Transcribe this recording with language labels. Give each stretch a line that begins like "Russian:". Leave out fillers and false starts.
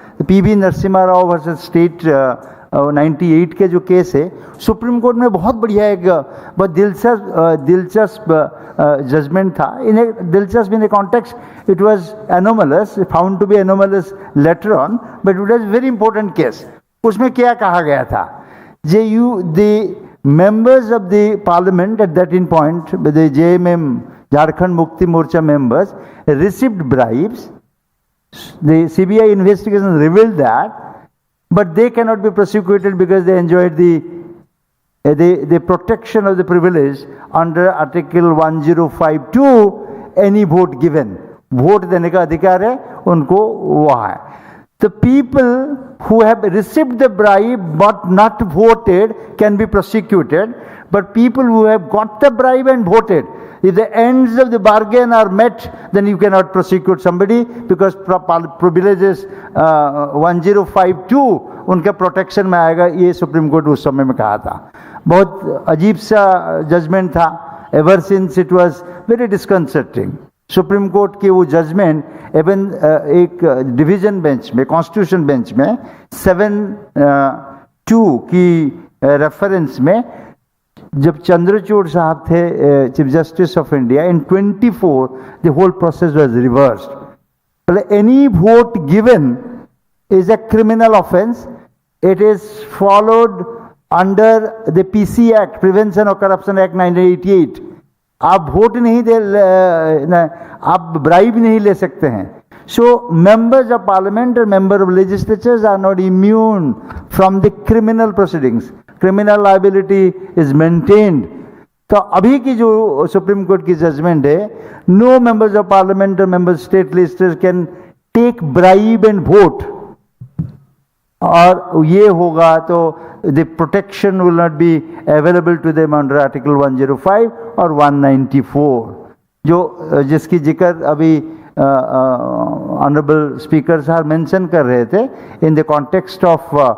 Hindi: PV Narasimha Rao versus state 98 के जो case है, सुप्रीम कोर्ट में बहुत बढ़िया एक बहुत दिलचस्प जजमेंट था. दिलचस्प
English: In the context it was anomalous, found to be anomalous later on, but it was very important case.
Hindi: उसमें क्या कहा गया था?
English: The members of the parliament at that point, the JMM, Jharkhand Mukti Morcha members, received bribes. The CBI investigation revealed that, but they cannot be prosecuted because they enjoyed the protection of the privilege under Article 105(2), any vote given.
Hindi: Vote देने का अधिकार है उनको, वो है।
English: The people who have received the bribe but not voted can be prosecuted, but people who have got the bribe and voted, if the ends of the bargain are met, then you cannot prosecute somebody because privileges 1052
Hindi: उनके protection में आएगा। ये supreme court उस समय में कहा था। बहुत अजीब सा जजमेंट था।
English: Ever since it was very disconcerting. Supreme court
Hindi: की वो जजमेंट इवन एक डिवीजन बेंच में,
English: constitution bench में 7-2 की reference में,
Hindi: जब चंद्रचूड़ साहब थे
English: Chief justice of India, in 24 the whole process was reversed. Any vote given is a criminal offense. It is followed under the PC Act, Prevention of Corruption Act 1988.
Hindi: आप vote नहीं दे, आप bribe नहीं ले सकते हैं।
English: So members of parliament or member of legislatures are not immune from the criminal proceedings. Criminal liability is maintained.
Hindi: तो अभी की जो सुप्रीम कोर्ट की जजमेंट है,
English: no members of parliament or member state legislators can take bribe and vote.
Hindi: और ये होगा तो
English: the protection will not be available to them under article 105 और 194,
Hindi: जो जिसकी जिक्र अभी ऑनरेबल स्पीकर साहब मेंशन कर रहे थे
English: in the context of